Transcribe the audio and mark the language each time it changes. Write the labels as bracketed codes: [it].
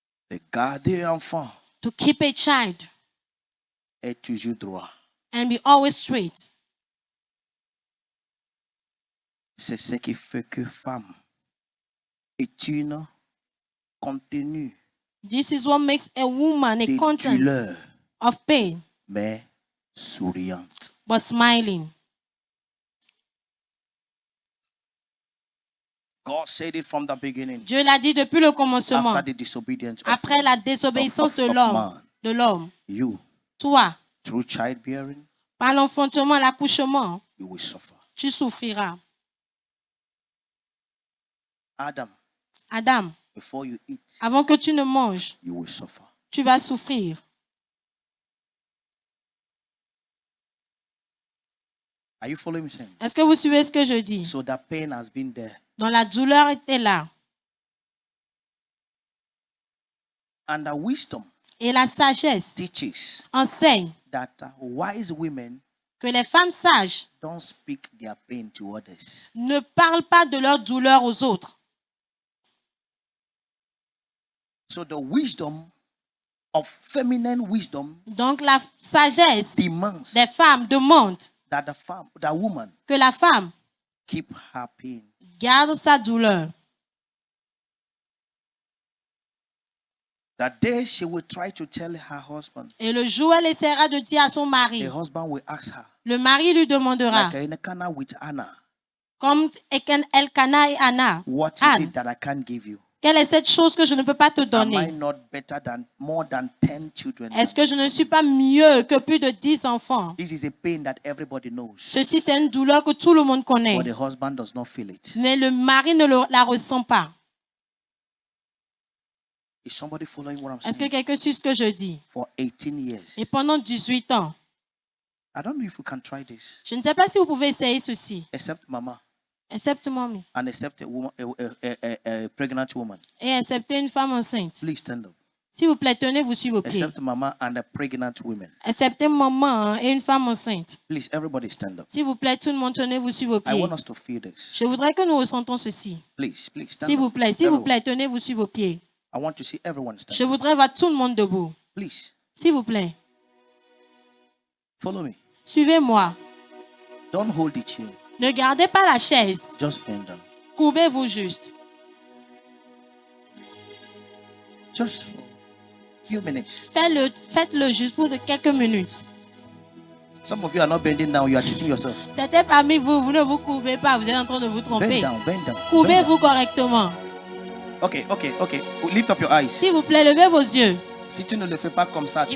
[fr] De garder un enfant [en] To keep a child [fr] est toujours droit. [en] and be always straight. [fr] C'est ce qui fait que femme est une contenue [en] This is what makes a woman a [fr] de [en] content [fr] douleur, [en] of pain, [fr] mais souriante. [en] but smiling. God said it from the beginning. [fr] Dieu l'a dit depuis le commencement. [en] After the disobedience of, [fr] Après la désobéissance de [en] of [fr] l'homme, [en] man, [fr] de l'homme, [en] you, [fr] toi, [en] through childbearing, [fr] par l'enfantement, l'accouchement, [en] you will suffer. [fr] tu souffriras. [en] Adam, [fr] Adam, [en] before you eat, [fr] avant que tu ne manges, [en] you will suffer. [fr] tu vas souffrir. [en] Are you following me? Saying? [fr] Est-ce que vous suivez ce que je dis? [en] So that pain has been there. [fr] Donc la douleur était là. [en] And the wisdom [fr] Et la sagesse [en] teaches [fr] enseigne [en] that wise women [fr] que les femmes sages [en] don't speak their pain to others. [fr] ne parlent pas de leur douleur aux autres. [en] So the wisdom of feminine wisdom [fr] Donc la sagesse [en] demands [fr] des femmes demande [en] that the woman [fr] que la femme [en] keep her pain. [fr] garde sa douleur. [en] That day she will try to tell her husband. [fr] Et le jour où elle essaiera de dire à son mari, [en] The husband will ask her, [fr] le mari lui demandera, [en] like in Cana with Anna, [fr] comme Elkanah et Anna, [en] what is [fr] Anne, [en] it that I can't give you? [fr] quelle est cette chose que je ne peux pas te [en] Am I [fr] donner? [en] not better than more than 10 children? [fr] Est-ce que je ne suis pas mieux que plus de 10 enfants? [en] This is a pain that everybody knows. [fr] Ceci, c'est une douleur que tout le monde connaît. [en] But the husband does not feel it. [fr] Mais le mari ne la ressent pas. [en] Is somebody following what I'm [fr] Est-ce que [en] saying? [fr] quelqu'un suit ce que je dis? [en] For 18 years. [fr] Et pendant 18 ans, [en] I don't know if we can try this. [fr] je ne sais pas si vous pouvez essayer ceci, [en] Except mama [fr] excepte mommy, [en] and except a woman, a pregnant woman. [fr] et excepté une femme enceinte. [en] Please stand up. [fr] S'il vous plaît, tenez-vous sur vos pieds. [en] Except mama and a pregnant woman. [fr] Excepté maman et une femme enceinte. [en] Please, everybody stand up. [fr] S'il vous plaît, tout le monde, tenez-vous sur vos [en] I [fr] pieds. [en] want us to feel this. [fr] Je voudrais que nous ressentons ceci. [en] Please, stand [fr] S'il vous [en] up. [fr] plaît, [en] Everyone. [fr] tenez-vous sur vos pieds. [en] I want to see everyone stand [fr] Je [en] up. [fr] voudrais voir tout le monde debout. [en] Please, [fr] S'il vous plaît, [en] follow me. [fr] suivez-moi. [en] Don't hold the chair. [fr] Ne gardez pas la chaise. [en] Just bend down. [fr] Courbez-vous juste. [en] Just for a few minutes. [fr] Faites-le juste pour quelques minutes. [en] Some of you are not bending down. You are cheating yourself. [fr] C'était parmi vous, vous ne vous courbez pas, vous êtes en train de vous [en] Bend [fr] tromper. [en] down, bend down. Bend down. [fr] Courbez-vous correctement. [en] Okay. Lift up your eyes. [fr] S'il vous plaît, levez vos yeux. Si tu ne le fais pas comme ça, tu